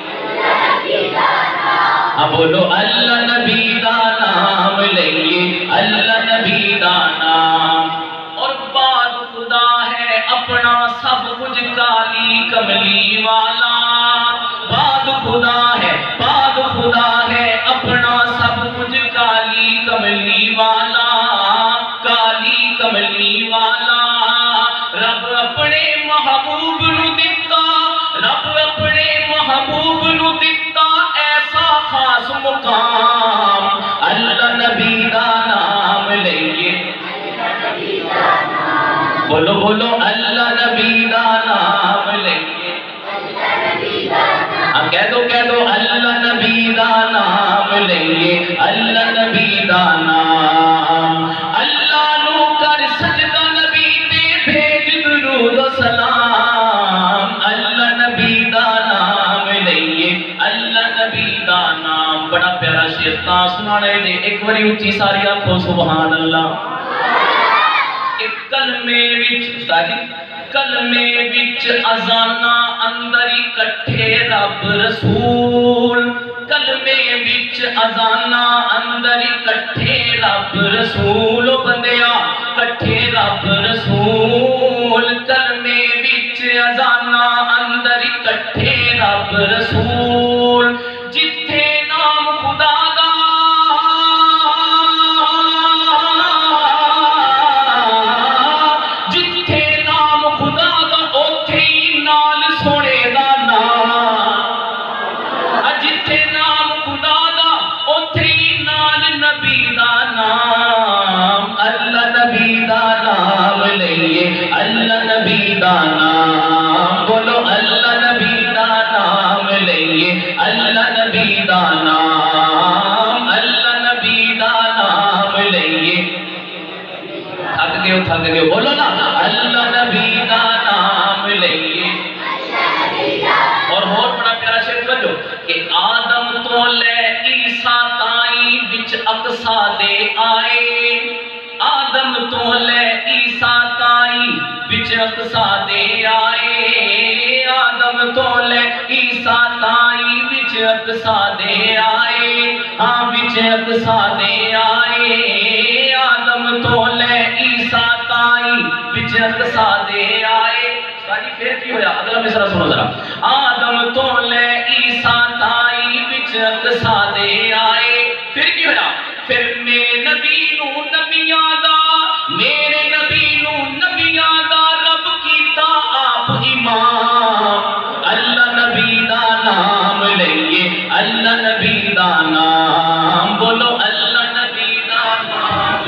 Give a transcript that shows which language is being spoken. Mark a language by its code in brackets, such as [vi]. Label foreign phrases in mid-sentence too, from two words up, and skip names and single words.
[pa] ہاں بولو اللہ نبی دا نام لئیے اللہ نبی دا نام اور بعد خدا ہے اپنا سب کچھ کالی کملی والا بعد خدا ہے اپنا سب کچھ کالی کملی والا کالی کملی والا رب اپنے محبوب نو دتا رب اپنے محبوب نو دتا ایسا خاص مقام اللہ نبی دا نام لئیے بولو بولو اللہ نبی دا نام لئیے کہہ دو اللہ نبی دا نام لئیے اللہ نبی دا نام اللہ نو کر سجدہ نبی تے بھیج درود و سلام اللہ نبی دا نام لئیے اللہ نبی دا نام بڑا پیارا شعر تا سنانے دے ایک باری اچھی ساری آنکھوں [ar] سبحان اللہ [pa] ایک کلمے وچ استادی کلمے وچ اذاناں اندر اکٹھے رب رسول کلمے وچ اذاناں اندر اکٹھے رب رسول بندیا کٹھے رب رسول کلمے وچ اذاناں اندر اکٹھے رب رسول جتھے نام خدا دا جتھے نام خدا دا اوتھے ہی نال سونے دا نام جتھے نام خدا دا اوتھے ہی نال نبی دا نام اللہ نبی دا نام لئیے اللہ نبی دا نام بولو اللہ نبی دا نام لئیے اللہ نبی دا نام اللہ نبی دا نام لئیے تھک گئے بولو نا اللہ نبی دا نام لئیے اور بڑا پیارا شعر سمجھو کہ آدم تو لے عیسیٰ تائیں وچ اقصا دے آئے آدم تو لے عیسیٰ تائی وچ اقصا دے آئے آدم تو لے عیسیٰ تائی وچ اقصا دے آئے ہاں وچ اقصا دے آئے آدم تو لے عیسیٰ تائی وچ اقصا دے آئے ساری پھر کی ہویا اگلا مصرع سنو ذرا آدم تو لے عیسیٰ تائی وچ اقصا دے آئے پھر کی ہویا پھر میرے نبی نو نبیاں دا میرے نبی نو نبیاں دا رب کیتا آپ امام اللہ نبی دا نام لئیے اللہ نبی دا نام بولو اللہ نبی دا نام